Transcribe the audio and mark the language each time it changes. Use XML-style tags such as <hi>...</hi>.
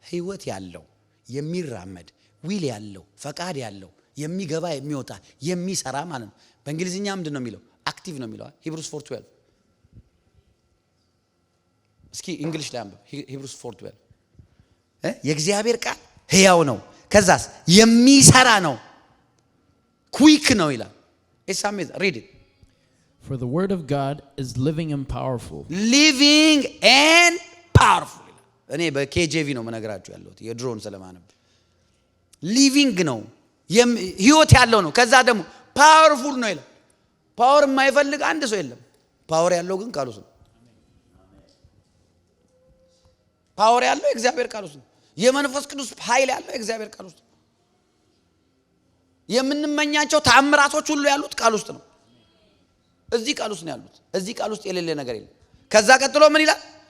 <am>ሕይወት ያለው የሚራመድ ዊል ያለው ፈቃድ ያለው የሚገባ የሚወጣ የሚሰራ ማለት ነው። በእንግሊዝኛ ምንድነው የሚለው? አክቲቭ ነው የሚለው ሂብሩስ 4:12 እስኪ እንግሊሽ ላይ አንብብ። ሂብሩስ 4:12 የእግዚአብሔር ቃል ሕያው ነው፣ ከዛስ የሚሰራ ነው፣ ኩዊክ ነው ይላል።</am> <en>It's amazing. Read it. For the word of God is living and powerful. Living and powerful.</en> <am>እኔ በኬጄቪ ነው መነግራችሁ ያለሁት የድሮን ስለማነብ። ሊቪንግ ነው ህይወት ያለው ነው። ከዛ ደግሞ ፓወርፉል ነው ይላል። ፓወር የማይፈልግ አንድ ሰው የለም። ፓወር ያለው ግን ቃሉ ነው። ፓወር ያለው የእግዚአብሔር ቃል ውስጥ ነው። የመንፈስ ቅዱስ ኃይል ያለው የእግዚአብሔር ቃል ውስጥ ነው። የምንመኛቸው ተአምራቶች ሁሉ ያሉት ቃል ውስጥ ነው። እዚህ ቃል ውስጥ ነው ያሉት። እዚህ ቃል ውስጥ የሌለ ነገር የለም። ከዛ ቀጥሎ ምን ይላል?</am>